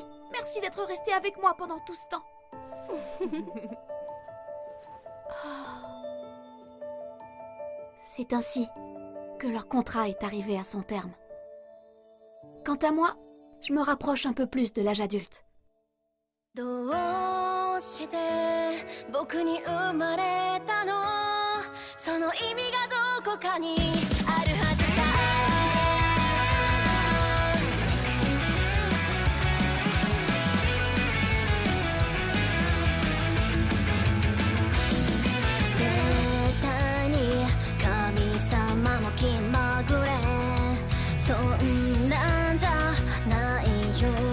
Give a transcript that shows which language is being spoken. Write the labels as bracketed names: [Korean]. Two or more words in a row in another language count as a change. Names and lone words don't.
[French] Merci d'être resté avec moi pendant tout ce temps. C'est ainsi que leur contrat est arrivé à son terme. Quant à moi, je me rapproche un peu plus de l'âge adulte. [Japanese] どうして僕に生まれたのその意味がどこかにあるはずさ絶対に神様も気まぐれそんなんじゃないよ